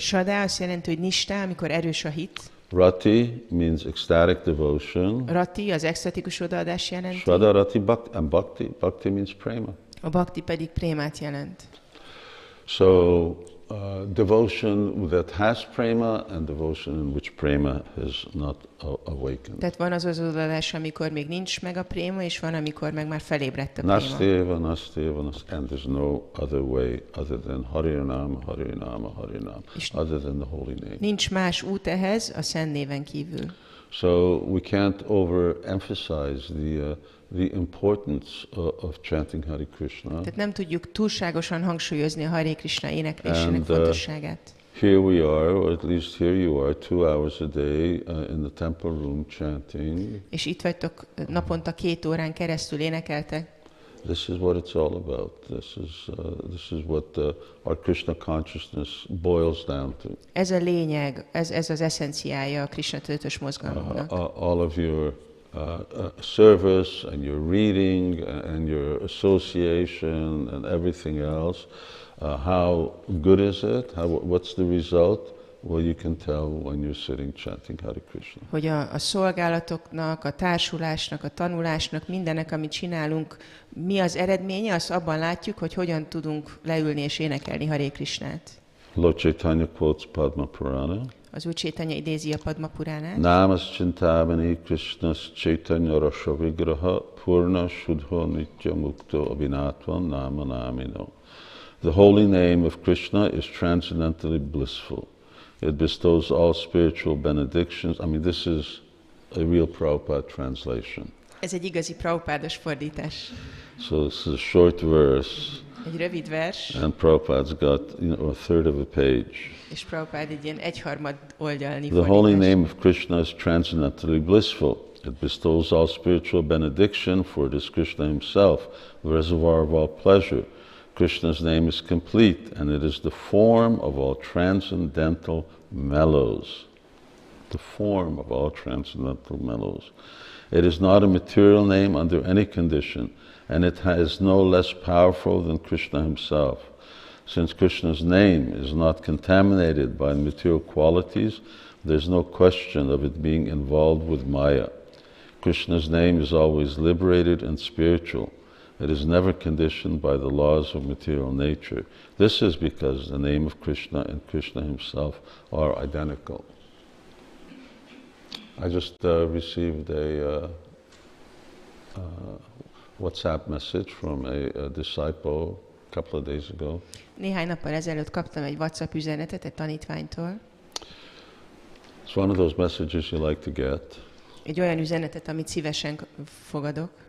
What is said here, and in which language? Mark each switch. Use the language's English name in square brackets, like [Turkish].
[Hungarian] Shraddha azt jelenti, hogy nistá, amikor erős a hit. [English] Rati means ecstatic devotion. [Hungarian] Rati az extatikus odaadás jelenti. [English] Shraddha rati bhakti, and bhakti means prema. [Hungarian] A bhakti pedig prémát jelent. [English] So devotion that has prema and devotion in which prema has not awakened. [Hungarian] Tehát van az odaadás, amikor még nincs meg a préma, és van, amikor meg már felébredt a préma. [English] Nasteva, and there's no other way other than Harinama, Harinama, Harinama, other than the holy name. [Hungarian] Nincs más út ehhez a Szent Néven kívül. [English] So we can't overemphasize the importance of chanting Hare Krishna. [Hungarian] Tehát nem tudjuk túlságosan hangsúlyozni a Hare Krishna éneklésének fontosságát. [English] Here we are, or at least here you are, 2 hours a day in the temple room chanting. [Hungarian] És itt vagytok naponta 2 órán keresztül énekeltek. [English] This is what it's all about. This is what our Krishna consciousness boils down to. [Hungarian] Ez a lényeg, ez az eszenciája a Krishna tudatos mozgalomnak. [English] All of your service and your reading and your association and everything else. How good is it? What's the result? Well, you can tell when you're sitting chanting Hare Krishna. [Hungarian] Hogy a szolgálatoknak, a társulásnak, a tanulásnak, mindennek, amit csinálunk, mi az eredménye, azt abban látjuk, hogy hogyan tudunk leülni és énekelni Hare Krishnát. [English] Lord Caitanya quotes Padma Purana. [Hungarian] Az Úr Caitanya idézi a Padma Puránát. [Sanskrit] Namas chintamani Krishnas Caitanya Rasha Vigraha Purna Shuddha Nitya Mukto Abhinatvam Nama Namino. [English] The holy name of Krishna is transcendently blissful. It bestows all spiritual benedictions. I mean, this is a real Prabhupada translation. [Hungarian] Ez egy igazi prabhupádos fordítás. [English] So this is a short verse. [Hungarian] Egy rövid vers. [English] And Prabhupada's got, a third of a page. [Hungarian] És Prabhupád egy ilyen 1/3 oldalnyi [English] The [Hungarian] fordítás. [English] holy name of Krishna is transcendently blissful. It bestows all spiritual benediction, for it is Krishna himself, the reservoir of all pleasure. Krishna's name is complete, and it is the form of all transcendental mellows. The form of all transcendental mellows. It is not a material name under any condition, and it is no less powerful than Krishna himself. Since Krishna's name is not contaminated by material qualities, there's no question of it being involved with Maya. Krishna's name is always liberated and spiritual. It is never conditioned by the laws of material nature. This is because the name of Krishna and Krishna himself are identical. I just received a WhatsApp message from a disciple a couple of days ago. [Hungarian] Néhány nappal ezelőtt kaptam egy WhatsApp üzenetet egy tanítványtól. [English] It's one of those messages you like to get. [Hungarian] Egy olyan üzenetet, amit szívesen fogadok.